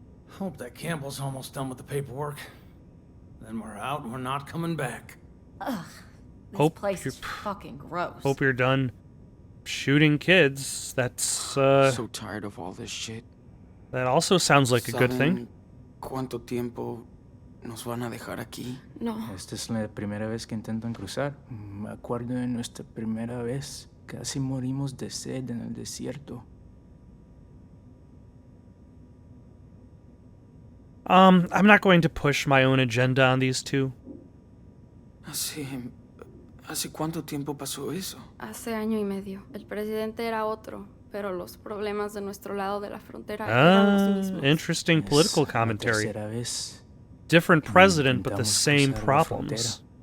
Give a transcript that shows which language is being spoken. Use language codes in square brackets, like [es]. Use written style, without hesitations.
[en] Hope that Campbell's almost done with the paperwork. Then we're out and we're not coming back. Ugh. This place is fucking gross. Hope you're done shooting kids. That's So tired of all this shit. that also sounds like a good thing. [es] ¿Cuánto tiempo nos van a dejar aquí? No. Esta es la primera vez que intentan cruzar. Me acuerdo de nuestra primera vez. Casi morimos de sed en el desierto. [en] I'm not going to push my own agenda on these two. [es] ¿Hace cuánto tiempo pasó eso? Hace año y medio. El presidente era otro, pero los problemas de nuestro lado de la frontera eran los mismos. [en] Interesting political commentary. Different president, but the same problems.